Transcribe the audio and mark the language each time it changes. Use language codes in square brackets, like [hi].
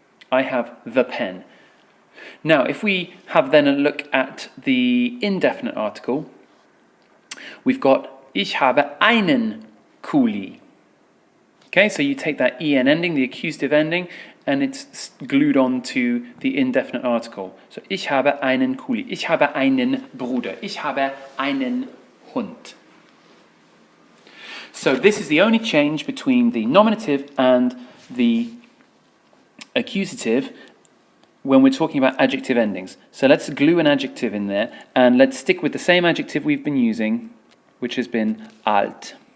[en] I have the pen. Now, if we have then a look at the indefinite article, we've got [de] Ich habe einen Kuli. [en] Okay, so you take that en ending, the accusative ending, and it's glued on to the indefinite article. [de] So Ich habe einen Kuli. Ich habe einen Bruder. Ich habe einen Hund. [en] So this is the only change between the nominative and the accusative when we're talking about adjective endings. So let's glue an adjective in there, and let's stick with the same adjective we've been using, which has been alt.